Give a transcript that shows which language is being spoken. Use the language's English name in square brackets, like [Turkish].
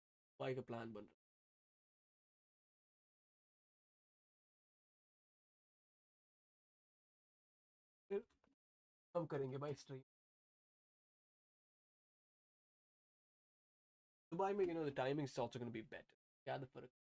[Hindi] Dubai का plan बन रहा है. हम करेंगे भाई stream. [English] Dubai में, the timing is also going to be better. [Hindi] क्या the फर्क?